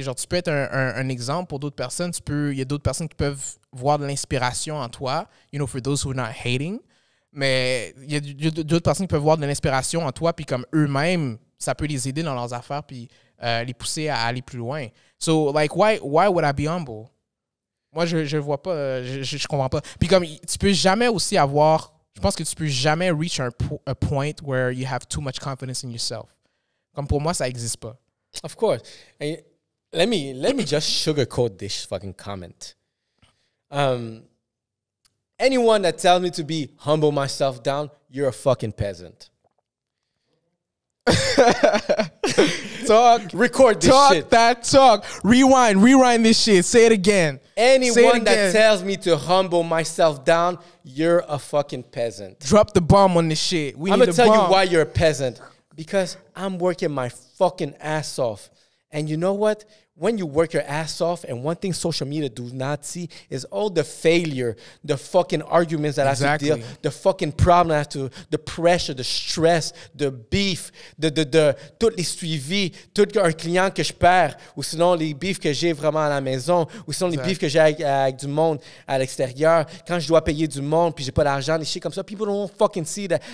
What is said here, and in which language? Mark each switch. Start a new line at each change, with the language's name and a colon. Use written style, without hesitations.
French: Genre, tu peux être un exemple pour d'autres personnes. Il y a d'autres personnes qui peuvent voir de l'inspiration en toi,
English: you know, for those who are not hating.
French: Mais il y a d'autres personnes qui peuvent voir de l'inspiration en toi, puis comme eux-mêmes, ça peut les aider dans leurs affaires, puis les pousser à aller plus loin.
English: So, like, why would I be humble?
French: Moi, je vois pas, je comprends pas. Puis comme, tu peux jamais aussi avoir, je pense que tu peux jamais
English: reach a point where you have too much confidence in yourself.
French: Comme pour moi, ça existe pas.
English: Of course. And let me just sugarcoat this fucking comment. Anyone that tells me to be humble myself down, you're a fucking peasant. Record this shit. Talk. Rewind this shit. Say it again. Anyone that tells me to humble myself down, you're a fucking peasant. Drop the bomb on this shit. I'm going to tell you why you're a peasant. Because I'm working my fucking ass off. And you know what? when you work your ass off, and one thing social media do not see is all the failure, the fucking arguments that I have to deal, the fucking problem I have to, the pressure, the stress, the beef,
French: tous les suivis, tout un client que je perds, ou sinon les beefs que j'ai vraiment à la maison, ou sinon les beefs que j'ai avec du monde à l'extérieur, quand je dois payer du monde, puis j'ai pas d'argent, des shit comme ça,
English: people don't fucking see that.